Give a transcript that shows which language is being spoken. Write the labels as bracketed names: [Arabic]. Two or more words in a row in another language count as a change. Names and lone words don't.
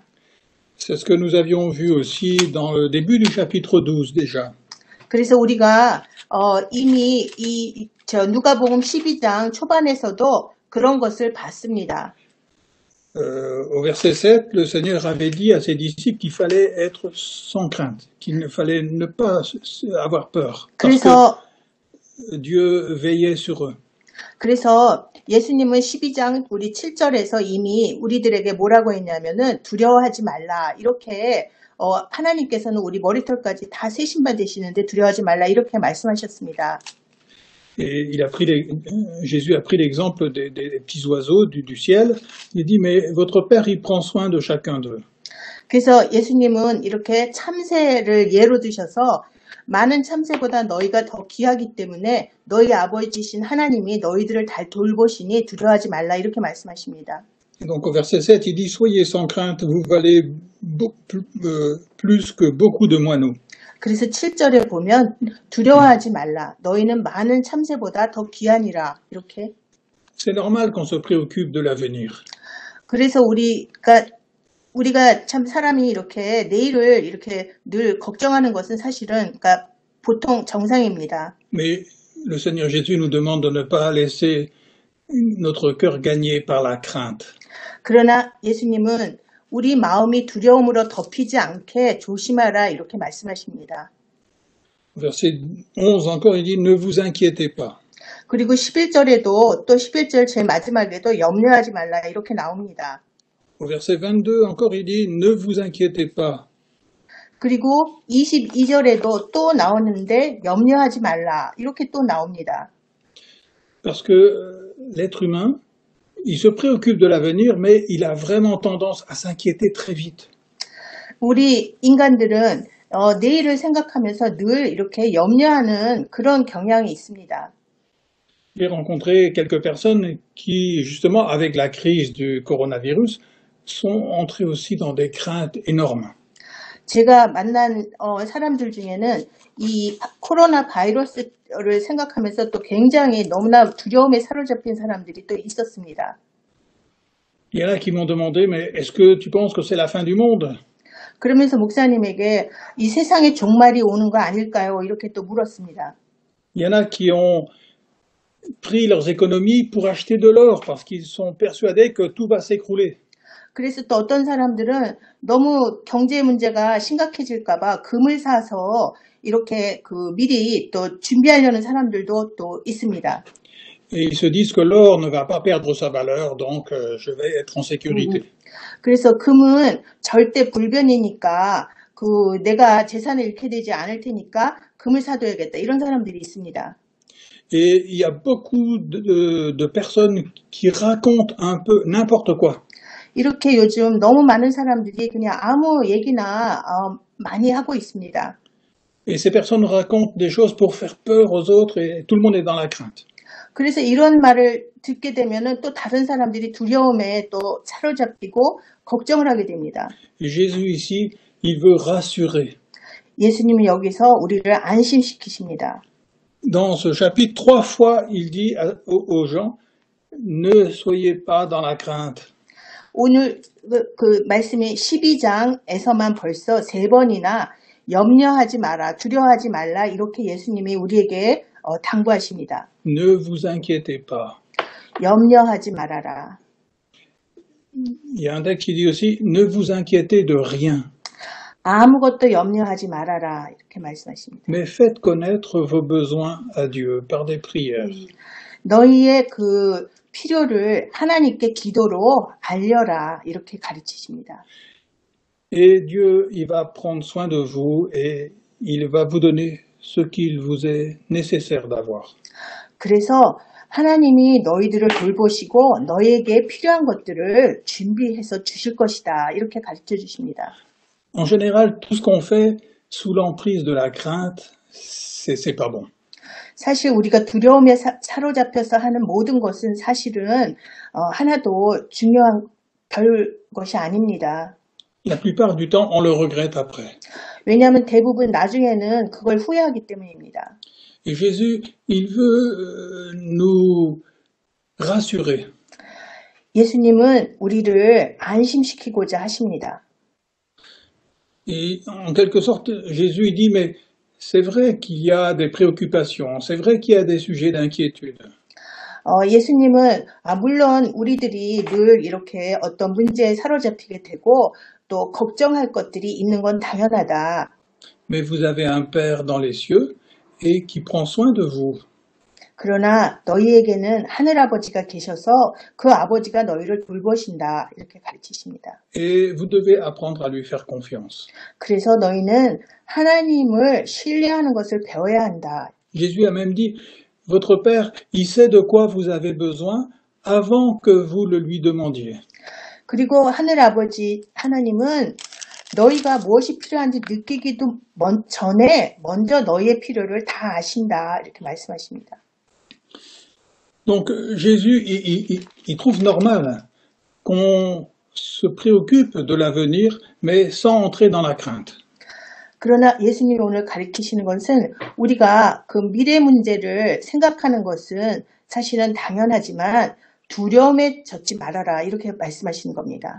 [French] C'est ce que nous avions vu aussi dans le début du chapitre 12 déjà. [Korean] 그래서 우리가 이미 누가복음 12장 초반에서도 그런 것을 봤습니다. [French] Au verset 7, le Seigneur avait dit à ses disciples qu'il fallait être sans crainte, qu'il ne fallait ne pas avoir peur, parce que [Korean] 그래서 [French] Dieu veillait sur eux. [Korean] 그래서 예수님은 12장 우리 7절에서 이미 우리들에게 뭐라고 했냐면은 두려워하지 말라. 이렇게 하나님께서는 우리 머리털까지 다 새 신발 되시는데 두려워하지 말라. 이렇게 말씀하셨습니다. [French] Et Jésus a pris l'exemple des petits oiseaux du ciel. Il dit, mais votre Père, il prend soin de chacun d'eux. [Korean] 그래서 예수님은 이렇게 참새를 예로 드셔서 많은 참새보다 너희가 더 귀하기 때문에 너희 아버지신 하나님이 너희들을 잘 돌보시니 두려워하지 말라 이렇게 말씀하십니다. [French] Et donc au verset 7, il dit, soyez sans crainte, vous valez plus que beaucoup de moineaux. [Korean] 그래서 7절에 보면 두려워하지 말라. 너희는 많은 참새보다 더 귀하니라. 이렇게. [French] C'est normal qu'on se préoccupe de l'avenir. [Korean] 그래서 우리가 참 사람이 이렇게 내일을 이렇게 늘 걱정하는 것은 사실은 그러니까 보통 정상입니다. [French] Mais le Seigneur Jésus nous demande de ne pas laisser notre cœur gagné par la crainte. [Korean] 그러나 예수님은 우리 마음이 두려움으로 덮이지 않게 조심하라 이렇게 말씀하십니다. [French] Verset 11 encore, il dit, ne vous inquiétez pas. [Korean] 그리고 11절에도 또 11절 제일 마지막에도 염려하지 말라 이렇게 나옵니다. [French] Au verset 22 encore, il dit, ne vous inquiétez pas. [Korean] 그리고 22절에도 또 나오는데 염려하지 말라 이렇게 또 나옵니다. [French] Parce que l'être humain, il se préoccupe de l'avenir, mais il a vraiment tendance à s'inquiéter très vite. [Korean] 우리 인간들은 내일을 생각하면서 늘 이렇게 염려하는 그런 경향이 있습니다. [French] J'ai rencontré quelques personnes qui, justement, avec la crise du coronavirus, sont entrées aussi dans des craintes énormes. [Korean] 제가 만난 사람들 중에는 이 코로나 바이러스를 생각하면서 또 굉장히 너무나 두려움에 사로잡힌 사람들이 또 있었습니다. [French] Il y en a qui m'ont demandé, mais est-ce que tu penses que c'est la fin du monde? [Korean] 그러면서 목사님에게 이 세상의 종말이 오는 거 아닐까요? 이렇게 또 물었습니다. [French] Il y en a qui ont pris leurs économies pour acheter de l'or parce qu'ils sont persuadés que tout va s'écrouler. [Korean] 그래서 또 어떤 사람들은 너무 경제 문제가 심각해질까봐 금을 사서 이렇게 미리 또 준비하려는 사람들도 또 있습니다. [French] Et ils se disent que l'or ne va pas perdre sa valeur, donc je vais être en sécurité. [Korean] 그래서 금은 절대 불변이니까 내가 재산을 잃게 되지 않을 테니까 금을 사둬야겠다. 이런 사람들이 있습니다. [French] Et il y a beaucoup de personnes qui racontent un peu n'importe quoi. [Korean] 이렇게 요즘 너무 많은 사람들이 그냥 아무 얘기나 많이 하고 있습니다. [French] Et ces personnes racontent des choses pour faire peur aux autres et tout le monde est dans la crainte. [Korean] 그래서 이런 말을 듣게 되면은 또 다른 사람들이 두려움에 또 사로잡히고 걱정을 하게 됩니다. [French] Et Jésus ici, il veut rassurer. [Korean] 예수님은 여기서 우리를 안심시키십니다. [French] Dans ce chapitre, 3 fois, il dit aux gens, ne soyez pas dans la crainte. [Korean] 오늘 그 말씀이 12장에서만 벌써 3번이나 염려하지 마라, 두려워하지 말라 이렇게 예수님이 우리에게 당부하십니다. [French] Ne vous inquiétez pas. [Korean] 염려하지 말아라. [French] Il y a un texte qui dit aussi, ne vous inquiétez de rien. [Korean] 아무것도 염려하지 말아라 이렇게 말씀하십니다. [French] Mais faites connaître vos besoins à Dieu par des prières. [Korean] 너희의 그 필요를 하나님께 기도로 알려라 이렇게 가르치십니다. [French] Et Dieu, il va prendre soin de vous et il va vous donner ce qu'il vous est nécessaire d'avoir. [Korean] 그래서 하나님이 너희들을 돌보시고 너희에게 필요한 것들을 준비해서 주실 것이다 이렇게 가르쳐 주십니다. [French] En général, tout ce qu'on fait sous l'emprise de la crainte, c'est pas bon. [Korean] 사실 우리가 두려움에 사로잡혀서 하는 모든 것은 사실은 하나도 중요한 별 것이 아닙니다. [French] La plupart du temps, on le regrette après. [Korean] 왜냐하면 대부분 나중에는 그걸 후회하기 때문입니다. [French] Et Jésus, il veut nous rassurer. [Korean] 예수님은 우리를 안심시키고자 하십니다. [French] Et en quelque sorte, Jésus dit, mais c'est vrai qu'il y a des préoccupations, c'est vrai qu'il y a des sujets d'inquiétude. [Korean] 예수님은 물론 우리들이 늘 이렇게 어떤 문제에 사로잡히게 되고 또 걱정할 것들이 있는 건 당연하다. [French] Mais vous avez un Père dans les cieux et qui prend soin de vous. [Korean] 그러나 너희에게는 하늘아버지가 계셔서 그 아버지가 너희를 돌보신다. 이렇게 가르치십니다. [French] Et vous devez apprendre à lui faire confiance. [Korean] 그래서 너희는 하나님을 신뢰하는 것을 배워야 한다. [French] Jésus a même dit, votre Père, il sait de quoi vous avez besoin avant que vous le lui demandiez. [Korean] 그리고 하늘아버지 하나님은 너희가 무엇이 필요한지 느끼기도 전에 먼저 너희의 필요를 다 아신다. 이렇게 말씀하십니다. [French] Donc Jésus, il trouve normal qu'on se préoccupe de l'avenir, mais sans entrer dans la crainte. [Korean] 그러나 예수님이 오늘 가르치시는 것은 우리가 그 미래 문제를 생각하는 것은 사실은 당연하지만 두려움에 젖지 말아라 이렇게 말씀하시는 겁니다.